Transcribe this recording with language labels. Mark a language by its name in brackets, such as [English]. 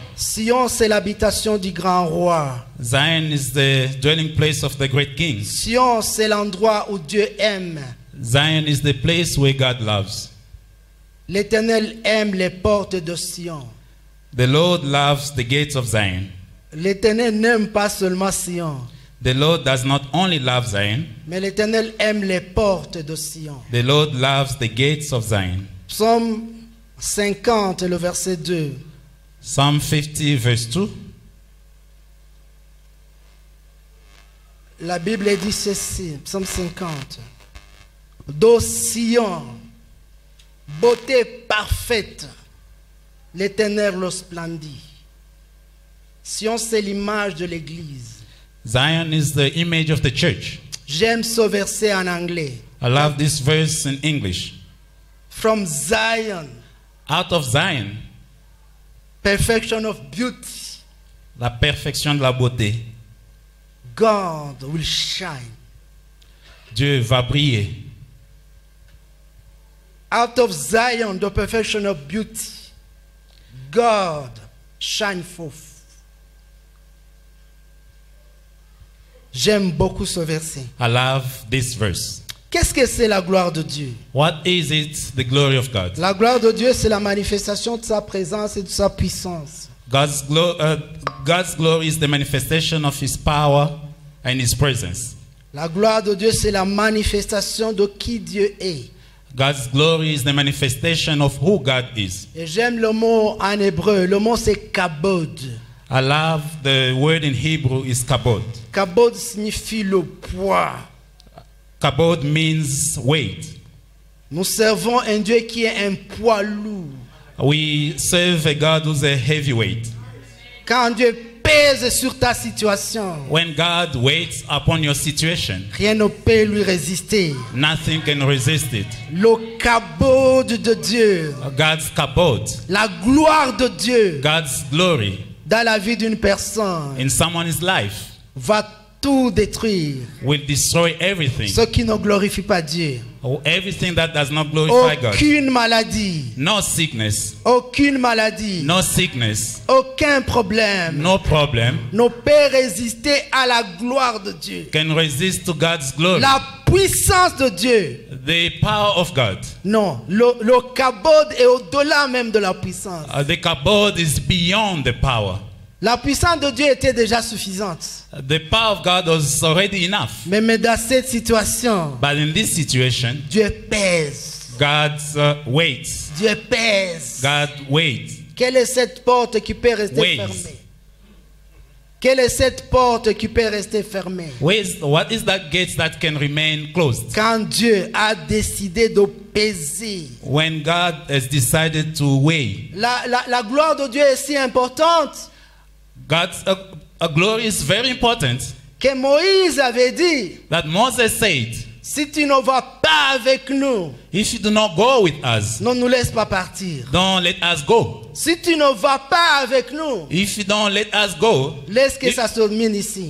[French] Sion, c'est l'habitation du grand roi. [English] Zion is the dwelling place of the great king. [French] Sion, c'est l'endroit où Dieu aime. [English] Zion is the place where God loves. [French] L'Éternel aime les portes de Sion. [English] The Lord loves the gates of Zion. [French] L'Éternel n'aime pas seulement Sion, [English] The Lord does not only love Zion, [French] mais l'Éternel aime les portes de Sion. [English] the Lord loves the gates of Zion. [French] Psaume 50, le verset 2. [English] Psalm 50, verse 2. [French] La Bible dit ceci, Psaume 50. D'au Sion, beauté parfaite, l'Éternel le splendit. Sion, c'est l'image de l'Église. [English] Zion is the image of the church. [French] J'aime ce verset en anglais. [English] I love this verse in English. From Zion, Out of Zion, perfection of beauty, [French] la perfection de la beauté, [English] God will shine. [French] Dieu va briller. [English] Out of Zion, the perfection of beauty, God shine forth. [French] J'aime beaucoup ce verset. [English] I love this verse. [French] Qu'est-ce que c'est la gloire de Dieu? [English] What is it? The glory of God. [French] La gloire de Dieu, c'est la manifestation de sa présence et de sa puissance. [English] God's glory is the manifestation of His power and His presence. [French] La gloire de Dieu, c'est la manifestation de qui Dieu est. [English] God's glory is the manifestation of who God is. [French] Et j'aime le mot en hébreu. Le mot, c'est kabod. [English] I love the word in Hebrew is kabod. [French] Kabod signifie le poids. [English] Kabod means weight. [French] Nous servons un Dieu qui est un poids lourd. [English] We serve a God who's a heavyweight. [French] Quand Dieu pèse sur ta situation, [English] When God waits upon your situation, [French] rien ne peut lui résister. [English] nothing can resist it. [French] Le kabod de Dieu, [English] God's kabod, [French] la gloire de Dieu [English] God's glory [French] dans la vie d'une personne [English] in someone's life [French] va tout détruire. [English] will destroy everything. [French] Ce qui ne glorifie pas Dieu. [English] Everything that does not glorify God. [French] Aucune maladie, [English] No sickness, [French] aucune maladie, [English] no sickness, [French] aucun problème [English] no problem [French] ne peut résister à la gloire de Dieu. [English] can resist to God's glory. [French] La puissance de Dieu. [English] The power of God. [French] Non, le kabod est au-delà même de la puissance. [English] The kabod is beyond the power. [French] La puissance de Dieu était déjà suffisante. [English] The power of God was already enough. [French] Mais dans cette situation, [English] But in this situation, [French] Dieu pèse. [English] God's waits. [French] Dieu pèse. [English] God waits. [French] Quelle est cette porte qui peut rester [English] Waits. [French] fermée? Quelle est cette porte qui peut rester fermée? [English] What is that gate that can remain closed? [French] Quand Dieu a décidé de peser. [English] When God has decided to weigh. [French] La gloire de Dieu est si importante [English] God's glory is very important [French] que Moïse avait dit, [English] that Moses said, [French] si tu ne vas pas avec nous, [English] if you do not go with us, [French] ne nous laisse pas partir. [English] don't let us go. [French] Si tu ne vas pas avec nous, [English] If you don't let us go, [French] laisse que ça se termine ici.